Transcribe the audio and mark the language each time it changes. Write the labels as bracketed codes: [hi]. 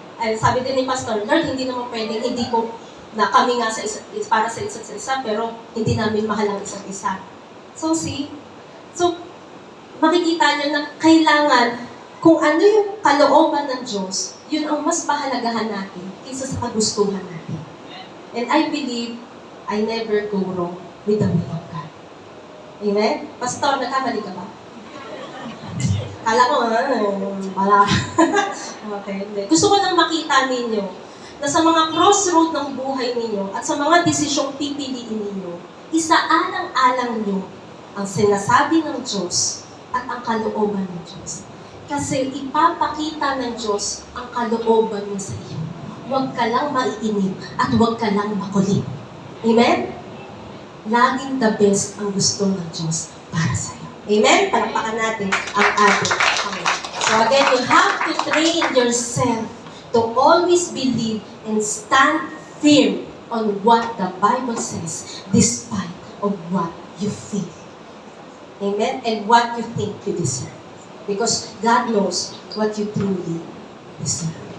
[tl] Ay, sabi din ni Pastor, Lord, hindi naman pwedeng, hindi ko, na kami nga para sa isa't isa, pero hindi namin mahal ang isa't isa. So makikita nyo na kailangan, kung ano yung kalooban ng Diyos, yun ang mas pahalagahan natin kaysa sa kagustuhan natin. [en] And I believe, I never go wrong with the will of God. [tl] Amen? Pastor, nagkamali ka ba? Kala ko, wala. Okay, hindi. Gusto ko lang makita ninyo na sa mga crossroad ng buhay ninyo at sa mga desisyong pipiliin ninyo, isaalang-alang nyo ang sinasabi ng Diyos at ang kalooban ng Diyos. Kasi ipapakita ng Diyos ang kalooban niya sa iyo. Huwag ka lang maiinip at huwag ka lang makulit. Amen? Laging the best ang gusto ng Diyos para sa iyo. Amen? Palakpakan natin ang ating Panginoon. [en] So again, you have to train yourself to always believe and stand firm on what the Bible says despite of what you feel. Amen? And what you think you deserve. Because God knows what you truly deserve.